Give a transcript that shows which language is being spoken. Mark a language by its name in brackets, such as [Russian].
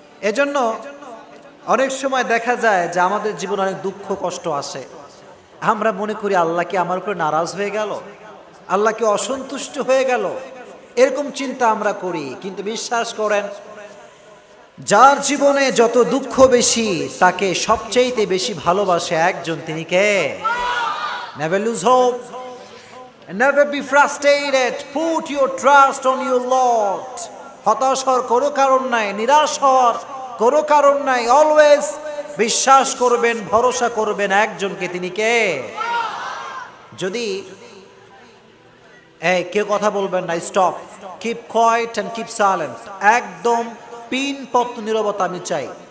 [Bangla] এজন্য অনেক সময় দেখা যায় যে আমাদের জীবনে অনেক দুঃখ কষ্ট আসে, আমরা মনে করি আল্লাহ কি আমার উপরে নারাজ হয়ে গেল, আল্লাহ কি অসন্তুষ্ট হয়ে গেল, এরকম চিন্তা আমরা করি। কিন্তু বিশ্বাস করেন, যার জীবনে যত দুঃখ বেশি তাকে সবচেয়ে বেশি ভালোবাসে একজন, তিনি কে? [English] Never lose hope, never be frustrated, put your trust on your Lord. [Bangla] হতাশ হওয়ার কোনো কারণ নাই, নিরাশ হওয়ার কোনো কারণ নাই। অলওয়েজ বিশ্বাস করবেন, ভরসা করবেন একজনকে, তিনি কে? যদি কেউ কথা বলবেন না, [English] stop, keep quiet and keep silent, [Bangla] একদম পিনপত্র নীরবতা আমি চাই।